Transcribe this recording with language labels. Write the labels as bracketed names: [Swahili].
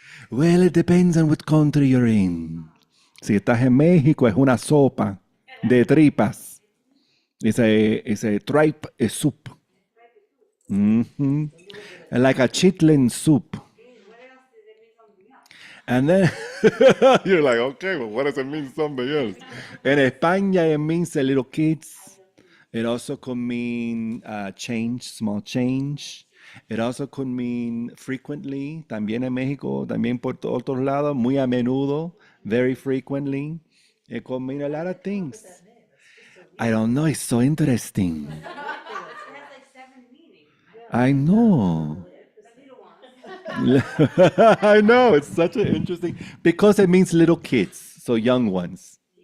[English] Well, it depends on what country you're in. [Spanish] Si estás en México, es una sopa de tripas. [English] It's a tripe soup. Like a chitlin soup. And then you're like, okay, well, what does it mean something else? In España, it means a little kids. It also could mean change, small change. It also could mean frequently. [Spanish] También en México, también por otros lados, muy a menudo, [English] very frequently. It could mean a lot of things. I don't know. It's so interesting. I know. I know. It's such an interesting because it means little kids, so young ones.